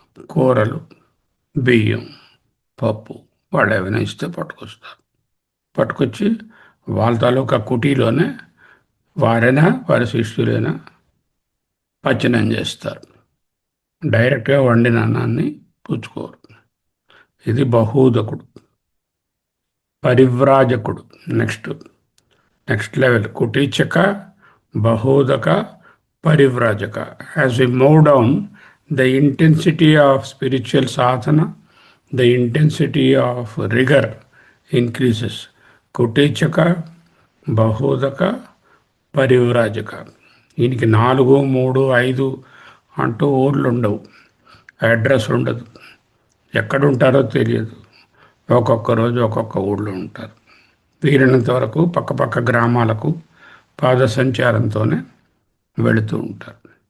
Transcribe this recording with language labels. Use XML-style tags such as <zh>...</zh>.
<te>కూరలు, బియ్యం, పప్పు వాళ్ళు ఏమైనా ఇస్తే పట్టుకొచ్చి వాళ్ళ తాలూకా కుటీలోనే వారైనా వారి శిష్యులైనా పచనం చేస్తారు. డైరెక్ట్గా వండిన అన్నాన్ని పుచ్చుకోరు. ఇది బహూదకుడు. పరివ్రాజకుడు next level. కుటీచక, బహూదక,</te> <en>Parivrajaka. As we move down, the intensity of spiritual sadhana, the intensity of rigor increases. Kutichaka, Bahodaka, Parivrajaka.</en> <te>దీనికి 4, 3, 5 అంటూ ఊర్లు ఉండవు, అడ్రస్ ఉండదు, ఎక్కడుంటారో తెలియదు. ఒక్కొక్క రోజు ఒక్కొక్క ఊళ్ళో ఉంటారు. వీరినంత వరకు పక్కపక్క గ్రామాలకు పాద సంచారంతోనే వెళుతూ ఉంటారు.</te>